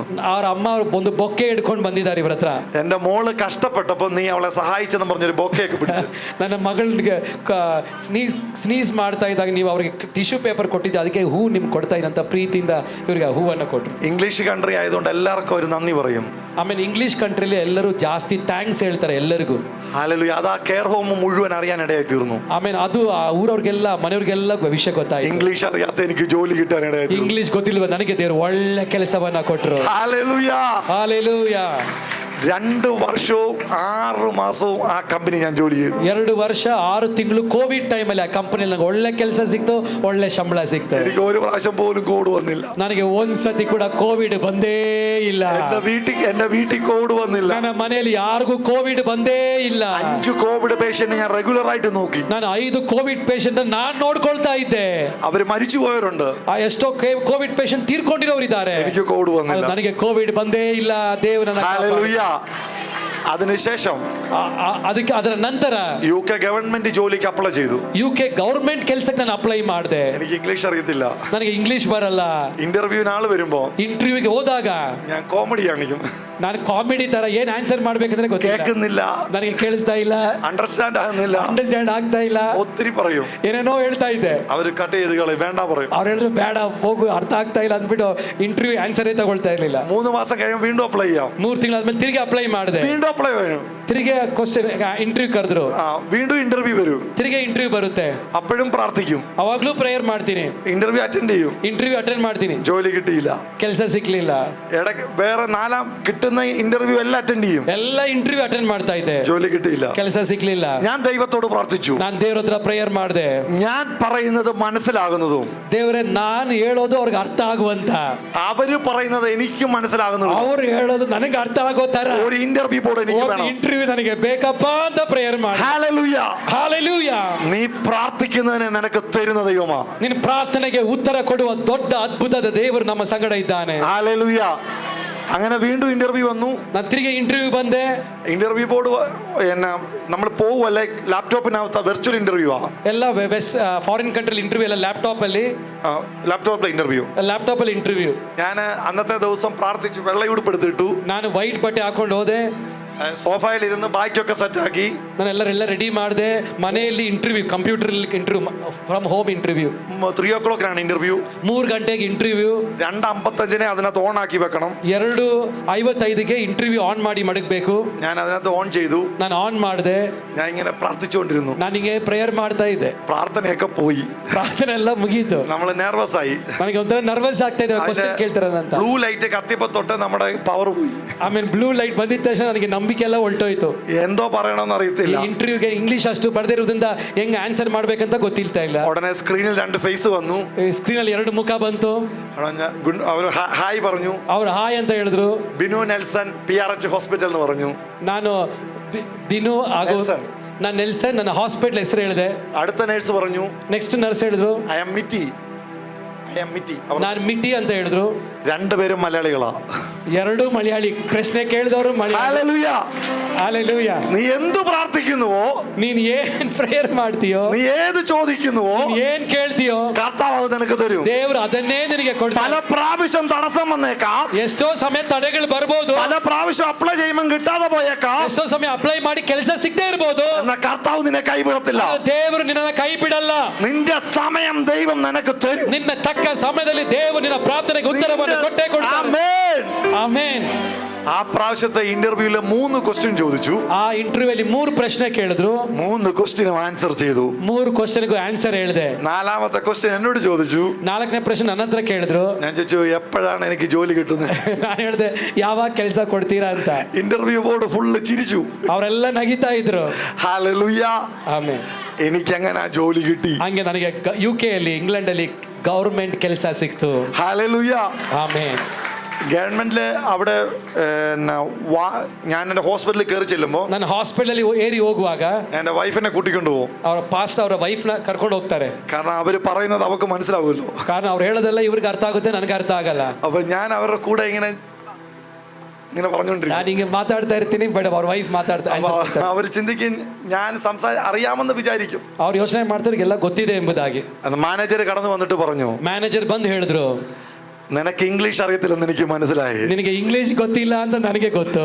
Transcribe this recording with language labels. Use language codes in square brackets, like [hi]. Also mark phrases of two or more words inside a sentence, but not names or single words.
[kn] ಅವ್ರ ಅಮ್ಮ ಒಂದು ಬೊಕ್ಕೆ ಹಿಡ್ಕೊಂಡು ಬಂದಿದ್ದಾರೆ ಇವ್ರ ಹತ್ರ. [ml] എന്റെ മോള് കഷ്ടപ്പെട്ടപ്പോ നീ അവളെ സഹായിച്ചെന്ന് പറഞ്ഞൊരു ബൊക്കെയൊക്കെ പിടിച്ചു. [kn] ನನ್ನ ಮಗಳಿಗೆ ಸ್ನೀಸ್ ಮಾಡ್ತಾ ಇದ್ದಾಗ ನೀವು ಅವ್ರಿಗೆ [en] tissue paper [kn] ಕೊಟ್ಟಿದ್ದೆ, ಅದಕ್ಕೆ ಹೂ ನಿಮ್ಗೆ ಕೊಡ್ತಾ ಇದ್ದಂತ ಪ್ರೀತಿಯಿಂದ ಇವರಿಗೆ ಹೂವನ್ನ ಕೊಟ್ರು. [en] English country [ml] ആയതുകൊണ്ട് എല്ലാവർക്കും ഒരു നന്ദി പറയും. [kn] ಆಮೇಲೆ [en] English countryli [kn] ಎಲ್ಲರೂ ಜಾಸ್ತಿ ಥ್ಯಾಂಕ್ಸ್ ಹೇಳ್ತಾರೆ ಎಲ್ಲರಿಗೂ. [ml] ഹല്ലേലൂയ. അത് ആ [en] care home [ml] മുഴുവൻ അറിയാനിടയായി തീർന്നു. [kn] ಆಮೇಲೆ ಅದು ಆ ಊರವ್ರಿಗೆಲ್ಲ, ಮನೆಯವ್ರಿಗೆಲ್ಲ ವಿಷಯ ಗೊತ್ತಾಯ್ತು. [ml] ഇംഗ്ലീഷ് അറിയാത്ത എനിക്ക് ജോലി കിട്ടാനിടയായി തീർന്നു. [kn] ಇಂಗ್ಲಿಷ್ ಗೊತ್ತಿಲ್ವ ನನಗೆ ದೇವರು ಒಳ್ಳೆ ಕೆಲಸವನ್ನ ಕೊಟ್ಟರು. [ml] ഹല്ലേലൂയ. [kn] ಹಾಲೆಲೂಯ. [ml] 2 വർഷവും 6 മാസവും ആ കമ്പനി ഞാൻ ജോലി ചെയ്തു. [kn] 2 ವರ್ಷ 6 ತಿಂಗಳು [en] Covid timealli [kn] ಆ ಕಂಪನಿಯಲ್ಲಿ ನಂಗೆ ಒಳ್ಳೆ ಕೆಲಸ ಸಿಕ್ತು, ಒಳ್ಳೆ ಸಂಬಳ ಸಿಕ್ತು. [ml] എനിക്ക് ഒരു പ്രാവശ്യം പോലും കോഡ് വന്നില്ല. [kn] ನನಗೆ ಒಂದ್ಸತಿ ಕೂಡ ಕೋವಿಡ್ ಬಂದೇ ಇಲ್ಲ. [ml] എന്റെ വീട്ടിൽ കോഡ് വന്നില്ല. [kn] ನನ್ನ ಮನೆಯಲ್ಲಿ ಯಾರಿಗೂ ಕೋವಿಡ್ ಬಂದೇ ಇಲ್ಲ. [ml] 5 [en] Covid patient [ml] ഞാൻ റെഗുലർ ആയിട്ട് നോക്കി. [kn] ನಾನು 5 [en] Covid patient [kn] ನಾನು ನೋಡ್ಕೊಳ್ತಾ ಇದ್ದೆ. [ml] അവര് മരിച്ചു പോയവരുണ്ട്. [kn] ಎಷ್ಟೋ [en] Covid patient [kn] ತೀರ್ಕೊಂಡಿರೋರಿದ್ದಾರೆ. [ml] എനിക്ക് കോഡ് വന്നില്ല. [kn] ನನಗೆ ಕೋವಿಡ್ ಬಂದೇ ಇಲ್ಲ. ದೇವರ [ml] ഹല്ലേലൂയ. അതിനുശേഷം [kn] ಅದಕ್ಕೆ ಅದರ ನಂತರ [en] UK government [ml] ജോലിക്ക് അപ്ലൈ ചെയ്തു. [en] UK government [kn] ಕೆಲಸಕ್ಕೆ ನಾನು ಅಪ್ಲೈ ಮಾಡಿದೆ. [ml] എനിക്ക് ഇംഗ്ലീഷ് അറിയത്തില്ല, [kn] ನನಗೆ ಇಂಗ್ಲಿಷ್ ಬರಲ್ಲ. [ml] ഇന്റർവ്യൂവിന് ആള് വരുമ്പോ [kn] ಇಂಟರ್ವ್ಯೂಗೆ ಹೋದಾಗ [ml] ഞാൻ കോമഡി കാണിക്കും, [kn] ನಾನು ಕಾಮಿಡಿ ತರ ಏನ್ ಆನ್ಸರ್ ಮಾಡ್ಬೇಕಂದ್ರೆ ಗೊತ್ತಿಲ್ಲ, [ml] കേൾക്കുന്നില്ല, [kn] ನನಗೆ ಕೇಳಿಸ್ತಾ ಇಲ್ಲ, [ml] അണ്ടർസ്റ്റാൻഡ് ആകുന്നില്ല, [kn] ಅಂಡರ್ಸ್ಟ್ಯಾಂಡ್ ಆಗ್ತಾ ಇಲ್ಲ, [ml] ഒത്തിരി പറയും, [kn] ಏನೇನೋ ಹೇಳ್ತಾ ಇದ್ದೆ. [ml] അവര് കട്ട് ചെയ്ത് കളയും, വേണ്ട പറയും. [kn] ಅವ್ರು ಹೇಳಿದ್ರು ಬೇಡ ಹೋಗು, ಅರ್ಥ ಆಗ್ತಾ ಇಲ್ಲ ಅಂದ್ಬಿಟ್ಟು [en] interview answere [kn] ತಗೊಳ್ತಾ ಇರ್ಲಿಲ್ಲ. [ml] 3 ಮಾസം കഴിയുമ്പോൾ വീണ്ടും അപ്ലൈ ചെയ്യാം. [kn] 3 ತಿಂಗಳಾದ್ಮೇಲೆ ತಿರುಗಿ ಅಪ್ಲೈ ಮಾಡಿದೆ. [ml] വീണ്ടും അപ്ലൈ ചെയ്യും, [kn] ತಿರುಗಿ [en] question interview [kn] ಕರೆದ್ರು, [ml] വീണ്ടും ഇന്റർവ്യൂ വരും, [kn] ತಿರುಗಿ ಇಂಟರ್ವ್ಯೂ ಬರುತ್ತೆ. [ml] അപ്പോഴും പ്രാർത്ഥിക്കും, [kn] ಅವಾಗ್ಲೂ ಪ್ರೇಯರ್ ಮಾಡ್ತೀನಿ, [en] interview attend [ml] ചെയ്യും. [en] interview attend [kn] ಮಾಡ್ತೀನಿ, [ml] ജോലി കിട്ടിയില്ല, [kn] ಕೆಲಸ ಸಿಕ್ಲಿಲ್ಲ. [ml] ഇടയ്ക്ക് വേറെ 4 കിട്ടുന്ന ഇന്റർവ്യൂ എല്ലാം അറ്റൻഡ് ചെയ്യും, [kn] ಎಲ್ಲ [en] interview attend [kn] ಮಾಡ್ತಾ ಇದ್ದೆ, [ml] ജോലി കിട്ടിയില്ല. [kn] ಕೆಲಸ ಸಿಕ್ಲಿಲ್ಲ. [ml] ഞാൻ ദൈവത്തോട് പ്രാർത്ഥിച്ചു, [kn] ನಾನು ದೇವ್ರ ಹತ್ರ ಪ್ರೇಯರ್ ಮಾಡಿದೆ, [ml] ഞാൻ പറയുന്നത് മനസ്സിലാകുന്നതും [kn] ದೇವ್ರೆ ನಾನು ಹೇಳೋದು ಅವ್ರಿಗೆ ಅರ್ಥ ಆಗುವಂತ, [ml] അവര് പറയുന്നത് എനിക്ക് മനസ്സിലാകുന്നതും [kn] ಅವ್ರು ಹೇಳೋದು ನನಗೆ ಅರ್ಥ ಆಗೋ ತರ [ml] ഒരു [en] interview board [ml] എനിക്ക് വേണം. [kn] ಇಂಟರ್ವ್ಯೂ ನನಗೆ ಬೇಕಪ್ಪ ಅಂತ ಪ್ರೇಯರ್ ಮಾಡಿ. [ml] ഹല്ലേലൂയ, [kn] ಹಾಲೆಲೂಯ. [ml] നീ പ്രാർത്ഥിക്കുന്നതിനെ നിനക്ക് തരുന്ന ദൈവമാ. [kn] ನಿನ್ನ ಪ್ರಾರ್ಥನೆಗೆ ಉತ್ತರ ಕೊಡುವ ದೊಡ್ಡ ಅದ್ಭುತದ ದೇವರು ನಮ್ಮ ಸಂಗಡ ಇದ್ದಾನೆ. [ml] ഹല്ലേലൂയ. അങ്ങനെ വീണ്ടും ഇന്റർവ്യൂ വന്നു. [kn] ನಾನು ತಿರುಗಿ ಇಂಟರ್ವ್ಯೂ ಬಂದೆ. [en] interview board [ml] എന്നാ നമ്മൾ പോവല്ലേ, ലാപ്ടോപ്പിനകത്ത് [en] virtual interview [ml] ആ, [kn] ಎಲ್ಲ [en] west foreign countryli interview [kn] ಎಲ್ಲ ಲ್ಯಾಪ್ಟಾಪ್ ಅಲ್ಲಿ [ml] ഇന്റർവ്യൂ. [kn] ಲ್ಯಾಪ್ಟಾಪ್ ಅಲ್ಲಿ ಇಂಟರ್ವ್ಯೂ. [ml] ഞാൻ അന്നത്തെ ദിവസം പ്രാർത്ഥിച്ചു, വെള്ളയുടുപ്പെടുത്തിട്ടു, [kn] ನಾನು ವೈಟ್ ಬಟ್ಟೆ ಹಾಕೊಂಡು ಹೋದೆ, [ml] സോഫയിൽ ഇരുന്ന് ബാക്കിയൊക്കെ സെറ്റാക്കി, [kn] ನಾನು ಎಲ್ಲ ರೆಡಿ ಮಾಡಿದೆ. [en] ಮನೆಯಲ್ಲಿ interview, computer interview, from home interview. 3 o'clock interview. [kn] 3 ಗಂಟೆಗೆ ಇಂಟರ್ವ್ಯೂ. [ml] 2:55 അതിനകത്ത് ഓൺ ആക്കി വെക്കണം. [kn] 2:55ಗೆ ಇಂಟರ್ವ್ಯೂ ಆನ್ ಮಾಡಿ ಮಡಗಬೇಕು. [ml] ഞാൻ അതിനകത്ത് ഓൺ ചെയ്തു. [kn] ನಾನು ಆನ್ ಮಾಡಿದೆ. [ml] ഞാൻ ഇങ്ങനെ പ്രാർത്ഥിച്ചുകൊണ്ടിരുന്നു. [kn] ನಾನು ಹಿಂಗೆ ಪ್ರೇಯರ್ ಮಾಡ್ತಾ ಇದ್ದೆ. [ml] പ്രാർത്ഥനയൊക്കെ പോയി, [kn] ಪ್ರಾರ್ಥನೆ ಎಲ್ಲ ಮುಗೀತು. [ml] നമ്മൾ നെർവസ് ആയി. [kn] ನನಗೆ ಒಂಥರ ನರ್ವಸ್ ಆಗ್ತಾ ಇದೆ, ಕ್ವಶನ್ ಕೇಳ್ತಾರಂತ. [en] blue light [ml] കത്തിയപ്പോ തൊട്ട് നമ്മുടെ പവർ പോയി. [kn] ಆಮೇಲೆ [en] blue light [kn] ಬಂದಿದ ತಕ್ಷಣ ನನಗೆ ನಂಬಿಕೆ ಎಲ್ಲ ಹೊರಟೋಯ್ತು. [ml] എന്തോ പറയണമെന്ന് അറിയത്തില്ല. [kn] ಇಂಟರ್ವ್ಯೂಗೆ ಇಂಗ್ಲಿಷ್ ಅಷ್ಟು ಬರ್ದಿರೋದ್ರಿಂದ ಹೆಂಗ್ ಆನ್ಸರ್ ಮಾಡ್ಬೇಕಂತ ಗೊತ್ತಿಲ್ತಾ ಇಲ್ಲ. [ml] ഉടനെ സ്ക്രീനിൽ 2 ഫേസ് വന്നു. [kn] ಸ್ಕ್ರೀನ್ ಅಲ್ಲಿ 2 ಮುಖ ಬಂತು. [ml] അവർ ഹായ് പറഞ്ഞു. [kn] ಅವ್ರು ಹಾಯ್ ಅಂತ ಹೇಳಿದ್ರು. [ml] ബിനു നെൽസൺ PRH ഹോസ്പിറ്റൽ എന്ന് പറഞ്ഞു. [kn] ನಾನು ಬಿನು ಆಗೋ, ನಾನು ನೆಲ್ಸನ್, ನನ್ನ ಹಾಸ್ಪಿಟಲ್ ಹೆಸರು ಹೇಳಿದೆ. [ml] അടുത്ത നേഴ്സ് പറഞ്ഞു, [en] next nurse [kn] ಹೇಳಿದ್ರು [en] I am Mitty. [kn] ನಾನು ಮಿಟಿ ಅಂತ ಹೇಳಿದ್ರು. [ml] 2 പേരും മലയാളികളാ. [kn] 2 ಮಲಯಾಳಿ. ಪ್ರಶ್ನೆ ಕೇಳಿದವರು ಮಲಯಾಳಿ. [ml] ഹല്ലേലൂയ. [kn] ಹಾಲೆಲೂಯ. [ml] നീ എന്ത് പ്രാർത്ഥിക്കുന്നുവോ, [kn] ನೀನ್ ಏನ್ ಪ್ರೇಯರ್ ಮಾಡ್ತೀಯೋ, [ml] നീ ഏത് ചോദിക്കുന്നുവോ, [kn] ಏನ್ ಕೇಳ್ತೀಯೋ, [ml] കർത്താവ് അത് നിനക്ക് തരും. [kn] ದೇವರು ಅದನ್ನೇ ನಿನಗೆ [ml] പല [kn] ಕೊಡ್ತಾನೆ. [ml] പ്രാവശ്യം തടസ്സം വന്നേക്കാം, [kn] ಎಷ್ಟೋ ಸಮಯ ತಡೆಗಳು ಬರ್ಬೋದು, [ml] പല പ്രാവശ്യം അപ്ലൈ ചെയ്യുമ്പോൾ കിട്ടാതെ പോയേക്കാം, [kn] ಎಷ್ಟೋ ಸಮಯ ಅಪ್ಲೈ ಮಾಡಿ ಕೆಲಸ ಸಿಗದೆ ಇರ್ಬೋದು. [ml] എന്നാ കർത്താവ് നിന്നെ കൈവിടത്തില്ല. [kn] ದೇವರು ನಿನ್ನ ಕೈ ಬಿಡಲ್ಲ. [ml] നിന്റെ സമയം ദൈവം നിനക്ക് തരും. [kn] ನಿನ್ನ ತಕ್ಕ ಸಮಯದಲ್ಲಿ ದೇವರು ನಿನ್ನ ಪ್ರಾರ್ಥನೆಗೆ ಉತ್ತರವನ್ನು ಕೊಟ್ಟೇ ಕೊಡ್ತಾನೆ. [ml] ആമേൻ. [kn] ಆಮೆನ್. [ml] ആ പ്രാവശ്യത്തെ ഇന്റർവ്യൂല് 3 ക്വസ്റ്റ്യൻ ചോദിച്ചു. [kn] ಆ ಇಂಟರ್ವ್ಯೂ ಅಲ್ಲಿ 3 ಪ್ರಶ್ನೆ ಕೇಳಿದ್ರು. [ml] 3 [en] question answer [ml] ചെയ്തു. [kn] 3 [en] questiongoo answer [kn] ಹೇಳಿದೆ. [ml] 4ാമത്തെ ക്വസ്റ്റ്യൻ എന്നോട് ചോദിച്ചു. [kn] 4ನೇ ಪ್ರಶ್ನೆ ನನ್ನ ಹತ್ರ ಕೇಳಿದ್ರು. [ml] ഞാൻ ചോദിച്ചു, എപ്പോഴാണ് എനിക്ക് ജോലി കിട്ടുന്നത്? [kn] ನಾನು ಹೇಳಿದೆ, ಯಾವಾಗ ಕೆಲಸ ಕೊಡ್ತೀರಾ ಅಂತ. [en] interview board full [ml] ചിരിച്ചു. [kn] ಅವರೆಲ್ಲ ನಗಿತಾ ಇದ್ರು. [ml] ഹല്ലേലൂയ. [kn] ಆಮೆನ್. [ml] എനിക്ക് അങ്ങനെ ജോലി കിട്ടി. [kn] ಹಂಗೆ ನನಗೆ UK ಅಲ್ಲಿ, ಇಂಗ್ಲೆಂಡ್ ಅಲ್ಲಿ ಗವರ್ಮೆಂಟ್ ಕೆಲಸ ಸಿಕ್ತು. [ml] ഹല്ലേലൂയ. [kn] ಆಮೆನ್. [ml] ഗവൺമെന്റില് അവിടെ ഞാൻ എൻ്റെ ഹോസ്പിറ്റലിൽ കയറി ചെല്ലുമ്പോൾ [kn] ನಾನು ಹಾಸ್ಪಿಟಲ್ ಅಲ್ಲಿ ಏರಿ ಹೋಗುವಾಗ [ml] എൻ്റെ വൈഫിനെ കൂട്ടിക്കൊണ്ടു പോകും. [kn] ಅವರ ಪಾಸ್ಟ್ ಅವರ ವೈಫ್ ನ ಕರ್ಕೊಂಡು ಹೋಗ್ತಾರೆ. [ml] കാരണം അവര് പറയുന്നത് അവർക്ക് മനസ്സിലാവുമല്ലോ. [kn] ಕಾರಣ ಅವ್ರು ಹೇಳೋದೆಲ್ಲ ಇವ್ರಿಗೆ ಅರ್ಥ ಆಗುತ್ತೆ, ನನಗೆ ಅರ್ಥ ಆಗಲ್ಲ. [ml] അപ്പൊ ഞാൻ അവരുടെ കൂടെ ഇങ്ങനെ പറഞ്ഞോണ്ടിരിക്കും. [kn] ನಾನು ಹಿಂಗೆ ಮಾತಾಡ್ತಾ ಇರ್ತೀನಿ, ಬಟ್ ಅವ್ರ ವೈಫ್ ಮಾತಾಡ್ತಾ [ml] അവർ ചിന്തിക്കും ഞാൻ അറിയാമെന്ന് വിചാരിക്കും. [kn] ಅವ್ರು ಯೋಚನೆ ಮಾಡ್ತಾರೆ ಎಲ್ಲ ಗೊತ್ತಿದೆ ಎಂಬುದಾಗಿ. [ml] മാനേജർ കടന്നു വന്നിട്ട് പറഞ്ഞു, [kn] ಮ್ಯಾನೇಜರ್ ಬಂದು ಹೇಳಿದ್ರು, [ml] നിനക്ക് ഇംഗ്ലീഷ് അറിയത്തില്ലെന്ന് എനിക്ക് മനസ്സിലായി. [kn] ನಿನಗೆ ಇಂಗ್ಲಿಷ್ ಗೊತ್ತಿಲ್ಲ ಅಂತ ನನಗೆ ಗೊತ್ತು.